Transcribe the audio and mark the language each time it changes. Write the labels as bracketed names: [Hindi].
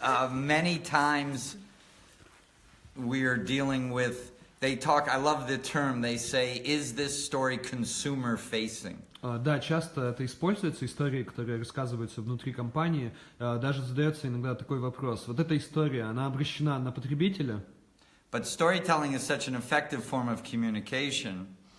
[English] Many times we are dealing with. They talk. I love the term. They say, "Is this story consumer-facing?" [Russian] Да, часто это используется, истории, которые рассказываются внутри компании. Даже задается иногда такой вопрос. Вот эта история, она обращена на потребителя? [English] But storytelling is such an effective form of communication.